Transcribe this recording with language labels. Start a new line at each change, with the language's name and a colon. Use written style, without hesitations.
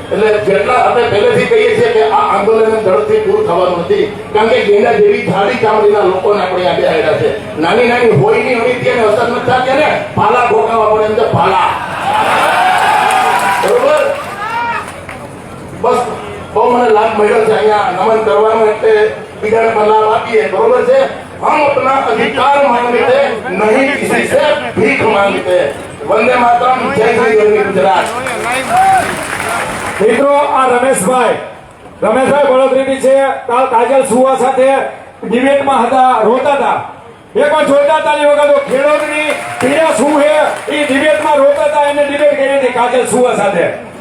Gujarati: એટલે જેટલા આપણે પહેલેથી કહીએ છીએ કે આ આંદોલન ઝડપથી પૂરું થવાનું નથી, કારણ કે ગેંડા જેવી જાડી ચામડીના લોકોને આપણે આ બેહાડ્યા છે. નાની નાની હોયની અનિતિ અને અસર નથી થતી ને ભાલા ભોગાવવા પડે એમ છે, ભાલા. બરોબર? બસ બહુ મને લાભ મળ્યો છે અહીંયા નમન કરવાનો, એટલે બીજાને પણ લાભ આપીએ. બરોબર છે?
Hindi: हम अपना अधिकार मांगते नहीं किसी से भीख मांगते. वंदे मातरम. जय श्री
Gujarati: ગરવી ગુજરાત. મિત્રો, આ રમેશભાઈ વડોદરીથી છે. કાલ કાજલ સુવા સાથે ડિબેટમાં હતા, રોતા હતા. એકવાર જોરદાર તાળી વગાડો. ખેડૂતની પીડા શું છે એ ડિબેટમાં રોતા હતા, એને ડિબેટ કરી હતી કાજલ સુવા સાથે.